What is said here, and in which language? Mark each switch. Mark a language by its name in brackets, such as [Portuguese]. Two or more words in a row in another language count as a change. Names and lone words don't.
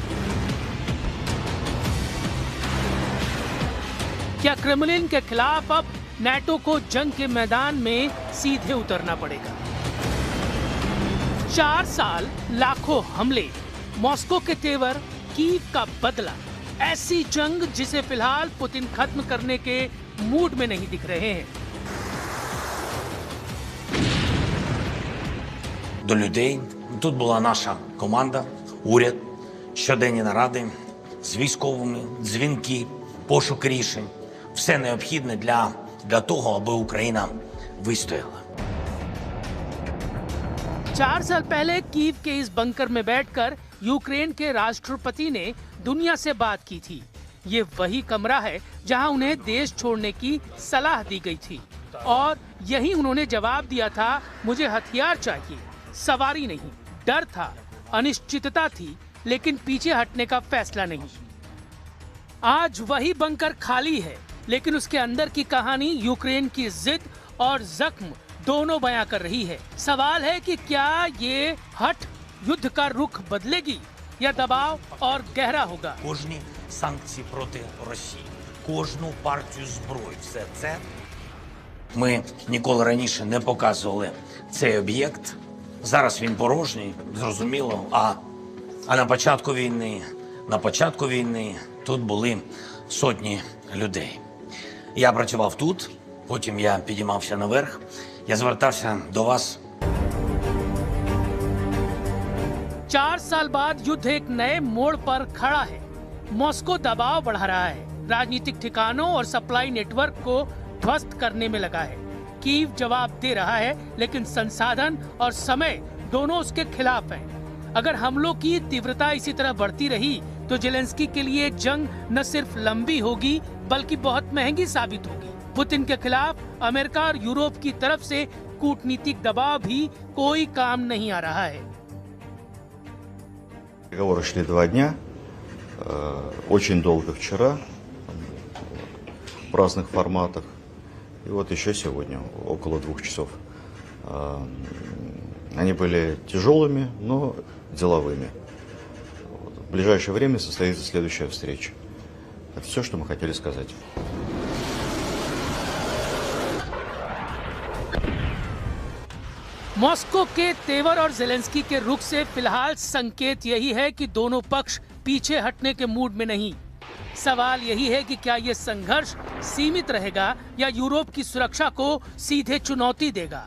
[Hindi] क्या क्रेमलिन के खिलाफ अब नेटो को जंग के मैदान में सीधे उतरना पड़ेगा? 4 साल, लाखों हमले, मॉस्को के तेवर, कीव का बदला। ऐसी जंग जिसे फिलहाल पुतिन खत्म करने के मूड में नहीं दिख रहे हैं। [Ukrainian] До людей. Тут була наша команда, уряд, щоденні наради з військовими, дзвінки, пошук рішень. Все необхідне для того, аби Україна вистояла. [Hindi] 4 साल पहले कीव के इस बंकर में बैठकर यूक्रेन के राष्ट्रपति ने दुनिया से बात की थी। ये वही कमरा है जहां उन्हें देश छोड़ने की सलाह दी गई थी और यही उन्होंने जवाब दिया था, मुझे हथियार चाहिए, सवारी नहीं। डर था, अनिश्चितता थी, लेकिन पीछे हटने का फैसला नहीं। आज वही बंकर खाली है, लेकिन उसके अंदर की कहानी यूक्रेन की जिद और जख्म दोनों बयां कर रही है। सवाल है कि क्या ये हट युद्ध का रुख बदलेगी या दबाव और गहरा होगा? [Ukrainian] Кожні санкції проти Росії, кожну партію зброї, все це ми ніколи раніше не показували цей об'єкт. Зараз він порожній, зрозуміло, а на початку війни тут були сотні людей. Я працював тут, потім я підіймався наверх, я звертався до вас. [Hindi] 4 साल बाद युद्ध एक नए मोड़ पर खड़ा है। मॉस्को दबाव बढ़ा रहा है, राजनीतिक ठिकानों और सप्लाई नेटवर्क को ध्वस्त करने में लगा है। कीव जवाब दे रहा है, लेकिन संसाधन और समय दोनों उसके खिलाफ हैं। अगर हमलों की तीव्रता इसी तरह बढ़ती रही तो ज़ेलेंस्की के लिए जंग न सिर्फ लंबी होगी बल्कि बहुत महंगी साबित होगी। पुतिन के खिलाफ अमेरिका और यूरोप की तरफ से कूटनीतिक दबाव भी कोई काम नहीं आ रहा है। [Russian] Переговоры шли 2 дня, очень долго вчера, в разных форматах. И вот еще сегодня, около 2 часов. Они были тяжелыми, но деловыми. В ближайшее время состоится следующая встреча. Это все, что мы хотели сказать. [Hindi] मॉस्को के तेवर और ज़ेलेंस्की के रुख से फिलहाल संकेत यही है कि दोनों पक्ष पीछे हटने के मूड में नहीं। सवाल यही है कि क्या ये संघर्ष सीमित रहेगा या यूरोप की सुरक्षा को सीधे चुनौती देगा।